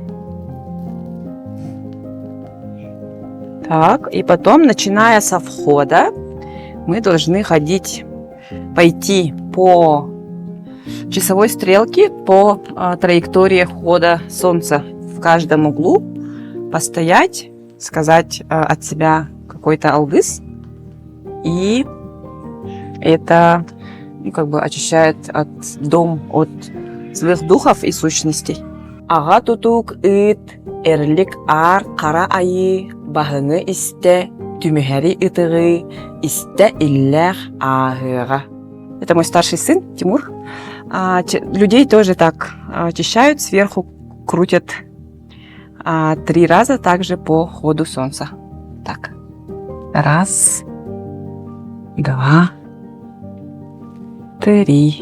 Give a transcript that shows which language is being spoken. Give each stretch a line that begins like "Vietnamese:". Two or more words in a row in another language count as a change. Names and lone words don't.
Russian: Так, и потом, начиная со входа, мы должны пойти по часовой стрелке, по траектории входа солнца в каждом углу, постоять, сказать от себя какой-то алгыс, и это очищает дом от злых духов и сущностей.
Yakut: Ага тутук ит эрлик ар кара айы бахыны исте түмүхәри ытыгы исте илләх ахыга.
Russian: Это мой старший сын Тимур. Людей тоже так очищают, сверху крутят 3 раза также по ходу солнца. Так. 1, 2, 3.